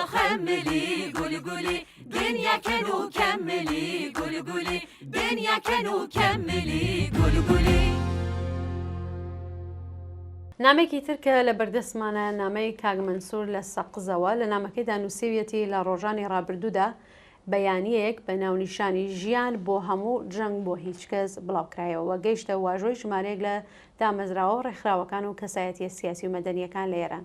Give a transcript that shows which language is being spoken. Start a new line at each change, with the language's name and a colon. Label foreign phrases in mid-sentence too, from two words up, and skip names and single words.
Central Kurdish: كملي قولي قولي دنيا كانوا كملي قولي قولي دنيا كانوا كملي قولي قولي. نامێکی ترکە لە بەردەستمانە نامەی کاک مەنسوور لە سەقزەوە لە نامەکەیدا نووسیویەتی لە ڕۆژانی ڕابردوودا بەیانیەک بە ناونیشانی ژیان بۆ هەموو جەنگ بۆ هیچ کەس بڵاوکرایەوە گەیشتە واژۆی ژمارەیەک لە دامەزراوە و ڕێکخراوەکان و کەسایەتیە سیاسی و مەدەنیەکان لە ئێران.